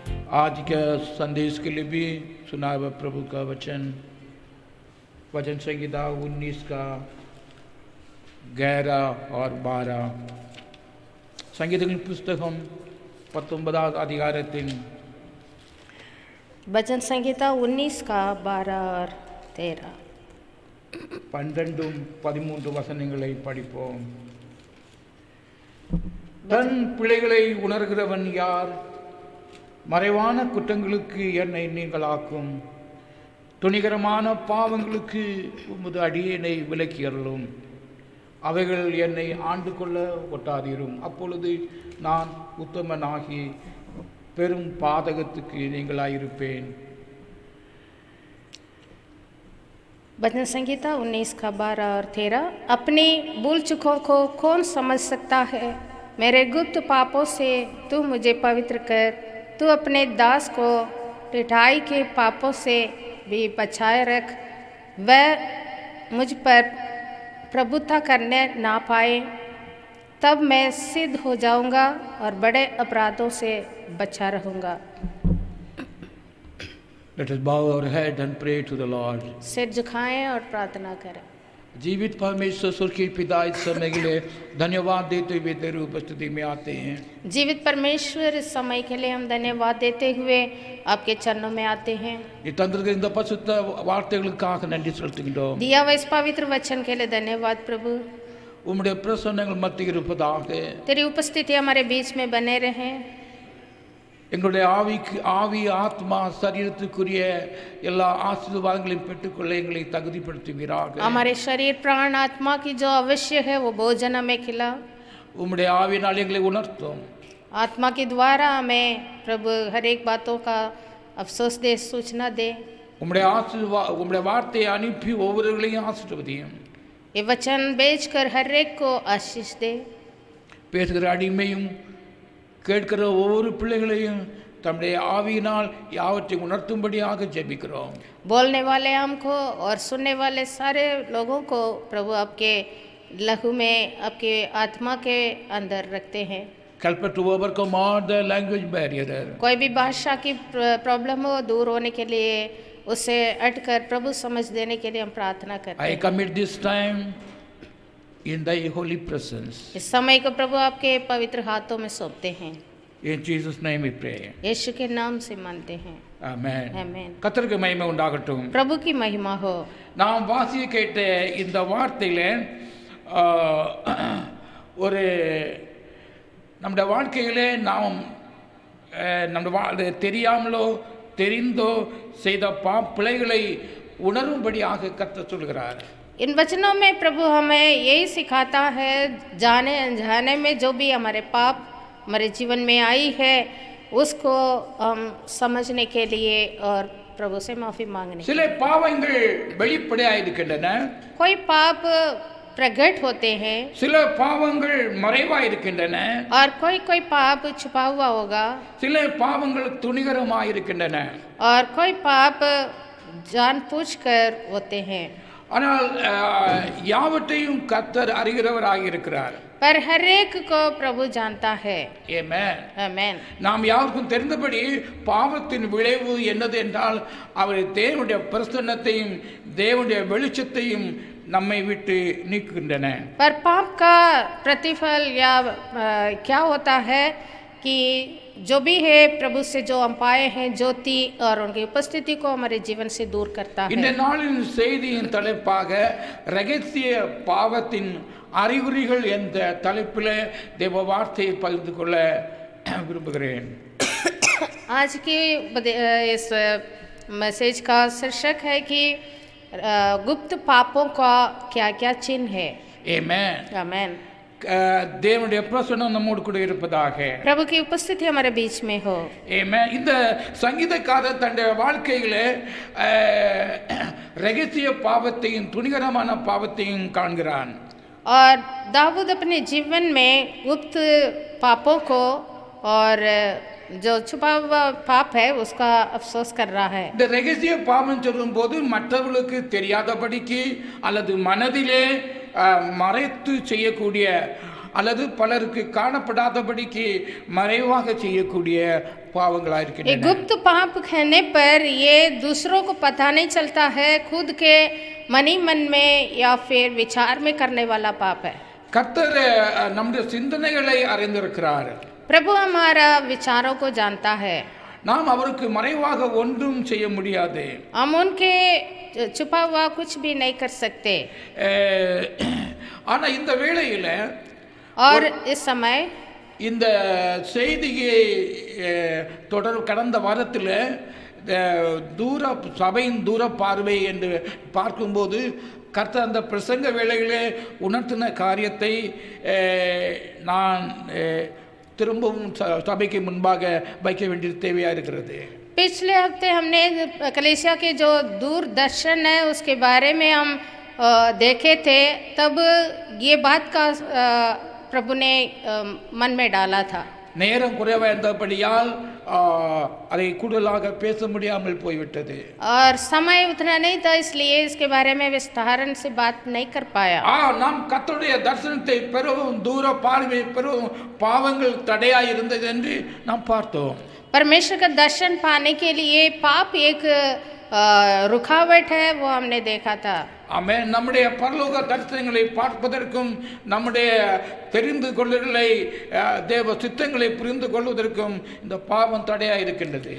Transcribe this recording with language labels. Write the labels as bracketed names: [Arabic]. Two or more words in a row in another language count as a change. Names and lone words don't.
[Hindi] आज के संदेश के लिए भी सुना हुआ प्रभु का वचन संहिता 19 का 11 और 12 [Tamil] சங்கீதங்களின் புஸ்தகம் 19 அதிகாரத்தின் [Hindi] वचन संहिता 19 का 12 और 13 [Tamil] 12-13 வசனங்களை படிப்போம். தன் பிழைகளை உணர்கிறவன் யார்? மறைவான குற்றங்களுக்கு என்னை நீங்களாக்கும், துணிகரமான பாவங்களுக்கு உமது அடியேனை விலக்கியருளும். அவைகள் என்னை ஆண்டு கொள்ள ஒட்டாதீரும். அப்பொழுது நான் உத்தமனாகி பெரும் பாதகத்துக்கு நீங்களாயிருப்பேன். [Hindi] वचन संहिता 19 का 12 और 13 अपनी भूल चूकों को कौन समझ सकता है? मेरे गुप्त पापों से तू मुझे पवित्र कर, तू अपने दास को ढिठाई के पापों से भी बचाए रख, वह मुझ पर प्रभुता करने ना पाए, तब मैं सिद्ध हो जाऊंगा और बड़े अपराधों से बचा रहूंगा. [English] Let us bow our head and pray to the Lord. [Hindi] सिर झुकाएं और प्रार्थना करें. जीवित परमेश्वर स्वर्गीय पिता, इस समय के लिए धन्यवाद देते हुए तेरी उपस्थिति में आते हैं. जीवित परमेश्वर, इस समय के लिए हम धन्यवाद देते हुए आपके चरणों में आते हैं. [Tamil] நீ தந்திருக்கிற இந்த பரிசுத்த வார்த்தைகளுக்காக நன்றி செலுத்துகின்றோம். [Hindi] दिया हुआ इस पवित्र वचन के लिए धन्यवाद प्रभु. [Tamil] உம்முடைய பிரசன்னங்கள் மத்தியில் இருப்பதாக. [Hindi] तेरी उपस्थिति हमारे बीच में बने रहे. [Tamil] எங்களுடைய ஆவி ஆத்மா சரீரத்துக்குரிய எல்லா ஆசீர்வாதங்களையும் பெற்றுக்கொள்ள எங்களை தகுதிப்படுத்துவீராக. [Hindi] हमारे शरीर प्राण आत्मा की जो अवश्य है वो भोजन हमें खिला. [Tamil] உம்முடைய ஆவியினால் எங்களை உணர்த்தும். [Hindi] आत्मा के द्वारा हमें प्रभु हर एक बातों का अफसोस दे, सूचना दे. [Tamil] உம்முடைய வார்த்தையை அனுப்பி ஒவ்வொருவர்களையும் ஆசீர்வதியும். [Hindi] ये वचन बेचकर हर एक को आशीष दे. [Tamil] பேசுகிற அடிமையும் கேட்கிற ஒவ்வொரு பிள்ளைகளையும் தம்முடைய ஆவியினால் யாவற்றையும் உணர்த்தும்படியாக ஜெபிக்கிறோம். [Hindi] बोलने वाले हमको और सुनने वाले सारे लोगों को प्रभु आपके लहू में, आपके आत्मा के अंदर रखते हैं. [English] Help us to overcome all the language barrier. [Hindi] कोई भी भाषा की प्रॉब्लम हो, दूर होने के लिए उसे हटकर प्रभु समझ देने के लिए हम प्रार्थना करते [English] I [Hindi] हैं. [English] commit this time in thy holy presence. [Hindi] इस समय को प्रभु आपके पवित्र हाथों में सौंपते हैं. [English] In Jesus name we pray. [Hindi] यीशु के नाम से मानते हैं. [English] Amen. Amen. [Tamil] கர்த்தருக்கு மகிமை உண்டாகட்டும். [Hindi] प्रभु की महिमा हो. [Tamil] நாம் வாசிக்க கேட்ட இந்த வார்த்தையில ஒரு நம்முடைய வாழ்க்கையிலே நாம் நம்முடைய தெரியாமலோ தெரிந்தோ செய்த பிழைகளை உணரும்படியாக கர்த்தர் சொல்கிறார். [Hindi] इन वचनों में प्रभु हमें यही सिखाता है, जाने अनजाने में जो भी हमारे पाप हमारे जीवन में आई है उसको हम समझने के लिए और प्रभु से माफ़ी मांगने. [Tamil] சில பாவங்கள் வெளிப்படையாக இருக்கின்றன. [Hindi] कोई पाप प्रकट होते हैं. [Tamil] சில பாவங்கள் மறைவாக இருக்கின்றன. [Hindi] और कोई पाप छुपा हुआ होगा. [Tamil] சில பாவங்கள் துணிகரமாக இருக்கின்றன. [Hindi] और कोई पाप जानबूझकर होते हैं. [Tamil] ஆனால் யாவற்றையும் கர்த்தர் அறிகிறவராக இருக்கிறார். [Hindi] पर हर एक को प्रभु जानता है. [English] Amen. Amen. [Tamil] நாம் யாருக்கும் தெரிந்தபடி பாவத்தின் விளைவு என்னது என்றால் அவர் தேவனுடைய பிரசன்னத்தையும் தேவனுடைய வெளிச்சத்தையும் நம்மை விட்டு நீக்குகின்றன. [Hindi] पर पाप का प्रतिफल या क्या होता है कि जो भी है प्रभु से जो हम पाए हैं ज्योति और उनकी उपस्थिति को हमारे जीवन से दूर करता है. [Tamil] இந்த நாளின் செய்தியின் தலைப்பாக ரகசிய பாவத்தின் அறிகுறிகள் என்ற தலைப்பில் தேவ வார்த்தையை பகிர்ந்து கொள்ள விரும்புகிறேன். [Hindi] आज की इस मैसेज का शीर्षक है कि गुप्त पापों का क्या क्या चिन्ह है. [English] Amen. [Hindi] आमेन. [Tamil] தேவனுடைய பிரசன்னம் நம்மோடு கூட இருப்பதாக. [Hindi] प्रभु की उपस्थिति हमारे बीच में हो. [English] Amen. [Tamil] இந்த சங்கீதக்காரர் தன்னுடைய வாழ்க்கையிலே ரகசிய பாவத்தையும் துணிகரமான பாவத்தையும் காண்கிறான். [Hindi] और दाऊद अपने जीवन में गुप्त पापों को और जो छुपा हुआ पाप है उसका अफसोस कर रहा है. [Tamil] இந்த ரகசிய பாவம் சொல்லும்போது மற்றவர்களுக்கு தெரியாதபடிக்கு அல்லது மனதிலே மறைத்து செய்யக்கூடிய அல்லது பலருக்கு காணப்படாதபடிக்கு மறைவாக செய்யக்கூடிய பாவங்களாக [Hindi] ये [Tamil] இருக்கின்றன. [Hindi] गुप्त पाप कहने पर ये दूसरों को पता नहीं चलता है, खुद के मनी मन में या फिर विचार में करने वाला पाप है। [Tamil] கர்த்தர் நம்முடைய சிந்தனைகளை அறிந்திருக்கிறார். [Hindi] प्रभु हमारा विचारों को जानता है, [Tamil] நாம் அவருக்கு மறைவாக ஒன்றும் செய்ய முடியாது. [Hindi] हम उनके छुपा हुआ कुछ भी नहीं कर सकते। [Tamil] ஆனா இந்த வேளையில [Hindi] और इस समय [Tamil] இந்த செய்தியை கடந்த வாரத்தில் தூர சபையின் தூர பார்வை என்று பார்க்கும்போது கர்த்தர் அந்த பிரசங்க வேளையிலே உணர்த்தின காரியத்தை நான் திரும்பவும் சபைக்கு முன்பாக வைக்க வேண்டியது தேவையாக இருக்கிறது. [Hindi] पिछले हफ्ते हमने कलीसिया के जो दूरदर्शन है उसके बारे में हम देखे थे, तब ये बात का प्रभु ने मन में डाला था। [Tamil] நேரம் குறைவாக இருந்தபடியால் அதை கூடுதலாக பேச முடியாமல் போய்விட்டது. [Hindi] और समय उतना नहीं था, इसलिए इसके बारे में विस्तारण से बात नहीं कर पाया। [Tamil] நாம் கர்த்தருடைய தரிசனத்தை பெறவும் தூர பார்வை பெறவும் பாவங்கள் தடையாய் இருந்தது என்று நாம் பார்த்தோம். [Hindi] परमेश्वर का दर्शन पाने के लिए पाप एक रुकावट है, वो हमने देखा था। [Tamil] ஆமென். நம்முடைய பரலோக தரிசனங்களை பார்ப்பதற்கும் நம்முடைய தெரிந்து கொள்ளுதலை தேவ சித்தங்களை புரிந்து கொள்வதற்கும் இந்த பாவம் தடையாக இருக்கின்றது.